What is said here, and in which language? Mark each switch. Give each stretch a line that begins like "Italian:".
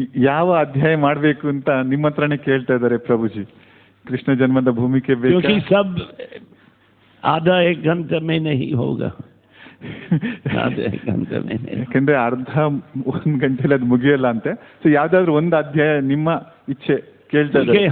Kannada: ಯಾವ ಅಧ್ಯಾಯ ಮಾಡಬೇಕು ಅಂತ ನಿಮ್ಮ ಹತ್ರನೇ ಕೇಳ್ತಾ ಇದ್ದಾರೆ ಪ್ರಭುಜಿ. ಕೃಷ್ಣ ಜನ್ಮದ ಭೂಮಿಕೆ ಬೇಕಾ?
Hindi: क्योंकि सब आधा एक घंटे में नहीं होगा. आधा एक घंटे में नहीं.
Kannada: ಯಾಕಂದ್ರೆ ಅರ್ಧ ಒಂದು ಗಂಟೆಲಿ ಅದು ಮುಗಿಯಲ್ಲ ಅಂತೆ. ಸೊ ಯಾವ್ದಾದ್ರು ಒಂದು ಅಧ್ಯಾಯ ನಿಮ್ಮ ಇಚ್ಛೆ ಕೇಳ್ತಾ ಇದ್ದಾರೆ.